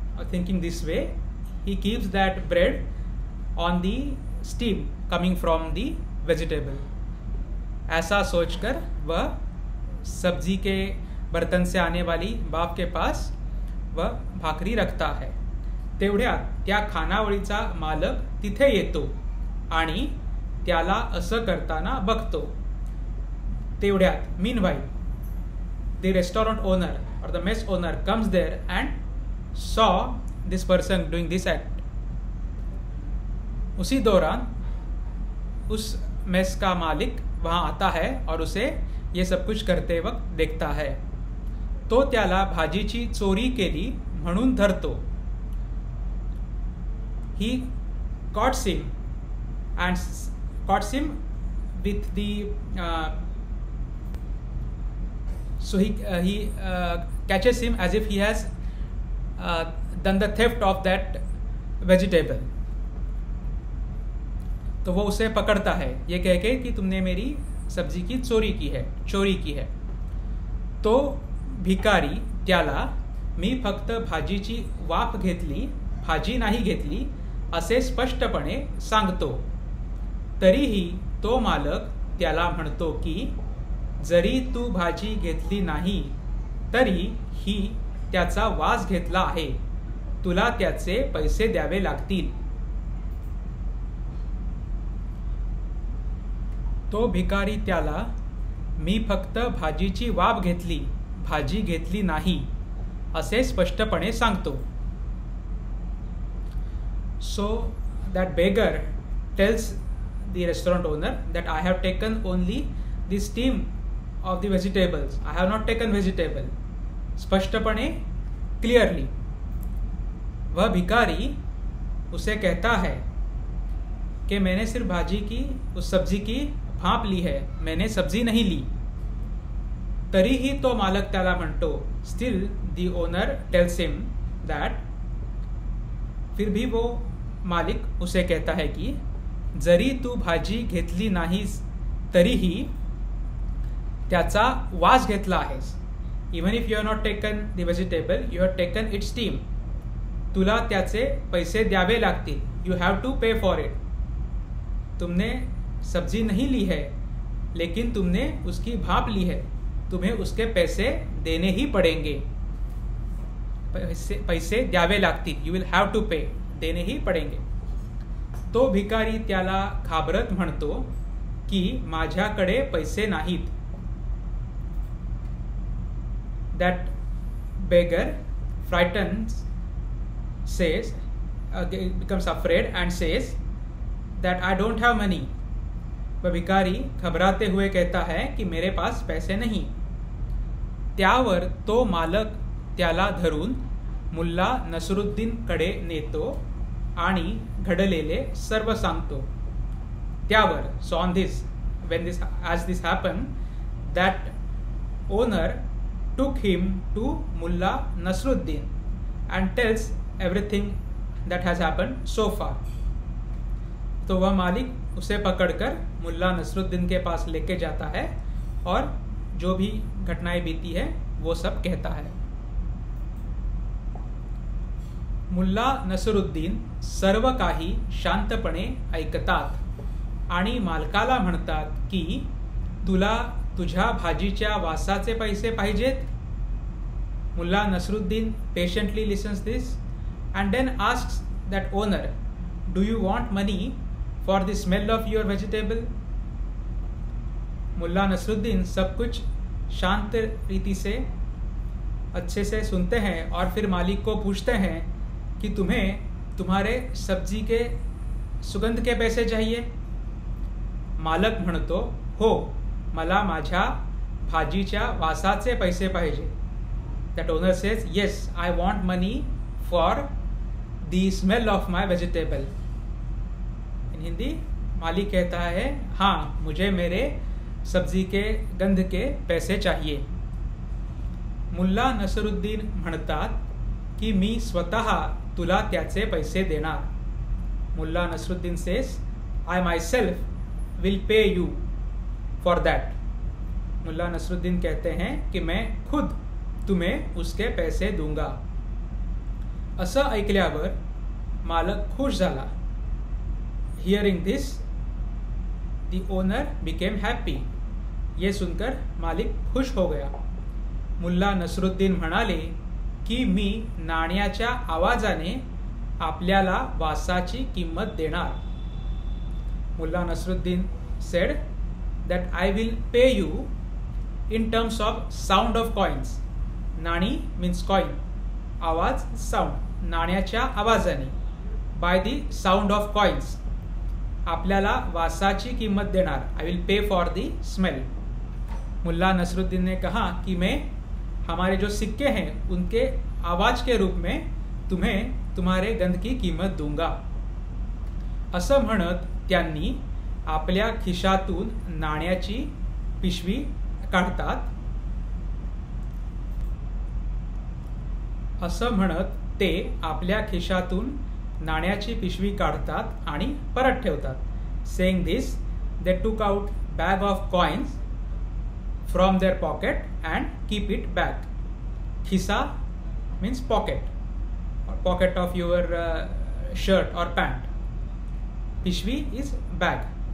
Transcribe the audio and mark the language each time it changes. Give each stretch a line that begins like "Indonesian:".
English: Thinking this way, he keeps that bread on the steam coming from the vegetable.
Hindi: ऐसा सोचकर वह सब्जी के बर्तन से आने वाली भाप के पास वह भाकरी रखता है.
Marathi: तेवढ्यात त्या खानावळीचा मालक तिथे येतो आणि त्याला असं करताना बघतो.
English: तेवढ्यात, meanwhile, the restaurant owner or the mess owner comes there and saw this person doing this act.
Hindi: उसी दौरान उस मेस का मालिक वहाँ आता है और उसे ये सब कुछ करते वक्त देखता है.
Marathi: तो त्याला भाजीची चोरी केली म्हणून धरतो.
English: He caught him with the so he catches him as if he has done the theft of that vegetable.
Hindi: तो वो उसे पकड़ता है ये कह के कि तुमने मेरी सब्जी की चोरी की है.
Marathi: तो भिकारी त्याला मी फक्त भाजीची वाफ घेतली, भाजी नाही घेतली असे स्पष्टपणे सांगतो. तरीही तो मालक त्याला म्हणतो की जरी तू भाजी घेतली नाही तरी ही त्याचा वास घेतला आहे, तुला त्याचे पैसे द्यावे लागतील. तो भिकारी त्याला मी फक्त भाजीची वाफ घेतली, भाजी घेतली नाही असे स्पष्टपणे सांगतो.
English: So that beggar tells the restaurant owner that I have taken only the steam of the vegetables. I have not taken vegetable.
Hindi: स्पष्टपणे clearly. वह भिखारी उसे कहता है कि मैंने सिर्फ भाजी की उस सब्जी की भाप ली है, मैंने सब्जी नहीं ली.
Marathi: तरीही तो मालक त्याला म्हणतो,
English: still the owner tells him that,
Hindi: फिर भी वो मालिक उसे कहता है कि
Marathi: जरी तू भाजी घेतली नाहीस तरीही त्याचा वास घेतला आहेस.
English: Even if you have not taken the vegetable, you have taken its steam.
Marathi: तुला त्याचे पैसे द्यावे लागतील.
English: You have to pay for it.
Hindi: तुमने सब्जी नहीं ली है लेकिन तुमने उसकी भाप ली है, तुम्हें उसके पैसे देने ही पड़ेंगे.
Marathi: पैसे द्यावे लागतील.
English: You will have to pay.
Hindi: देणे ही पडेंगे.
Marathi: तो भिकारी त्याला घाबरत म्हणतो की माझ्याकडे पैसे नाहीत.
English: That beggar frightens says becomes afraid and says that I don't have money.
Hindi: वह भिकारी घबराते हुए कहता है कि मेरे पास पैसे नहीं.
Marathi: त्यावर तो मालक त्याला धरून मुल्ला नसरुद्दीन कडे नेतो आणि घडलेले सर्व सांगतो.
English: त्यावर so on this when this as this happened, that owner took him to Mullah Nasruddin and tells everything that has happened so far.
Hindi: तो वह मालिक उसे पकड़कर मुल्ला नसरुद्दीन के पास लेके जाता है और जो भी घटनाएं बीती है वो सब कहता है.
Marathi: मुल्ला नसरुद्दीन सर्व काही शांतपणे ऐकतात आणि मालकाला म्हणतात की तुला तुझ्या भाजीच्या वासाचे पैसे पाहिजेत.
English: Mullah Nasruddin patiently listens this and then asks that owner, do you want money for the smell of your vegetable?
Hindi: Mulla Nasruddin सब कुछ शांत रीति से अच्छे से सुनते हैं और फिर मालिक को पूछते हैं कि तुम्हें तुम्हारे सब्जी के सुगंध के पैसे चाहिए.
Marathi: मालक म्हणतो हो, मला माझ्या भाजीच्या वासाचे पैसे पाहिजे.
English: That owner says yes, I want money for the smell of my vegetable.
Hindi: In Hindi मालिक कहता है हाँ, मुझे मेरे सब्जी के गंध के पैसे चाहिए.
Marathi: मुल्ला नसरुद्दीन म्हणतात की मी स्वतः तुला त्याचे पैसे देणार.
English: Mullah Nasruddin says I myself will pay you for that.
Hindi: Mulla Nasruddin कहते हैं कि मैं खुद तुम्हें उसके पैसे दूंगा.
Marathi: असं ऐकल्यावर मालक खुश झाला.
English: Hearing this the owner became happy.
Hindi: ये सुनकर मालिक खुश हो गया.
Marathi: मुल्ला नसरुद्दीन म्हणाले की मी नाण्याच्या आवाजाने आपल्याला वासाची किंमत देणार.
English: Mullah Nasruddin said that I will pay you in terms of sound of coins. नाणी means coin. आवाज sound.
Marathi: नाण्याच्या आवाजाने.
English: By the sound of coins.
Marathi: आपल्याला वासाची किंमत देणार.
English: I will pay for the smell.
Hindi: Mulla Nasruddin ने कहा कि मैं हमारे जो सिक्के हैं उनके आवाज के रूप में तुम्हें तुम्हारे गंध की कीमत दूंगा.
Marathi: असं म्हणत त्यांनी आपल्या खिशातून नाण्याची पिशवी काढतात. असं म्हणत ते आपल्या खिशातून नाण्याची पिशवी काढतात आणि परत ठेवतात.
English: Saying this, they took out bag of coins from their pocket and keep it back. Khisa means pocket, or pocket of your shirt or pant. पिशवी is bag.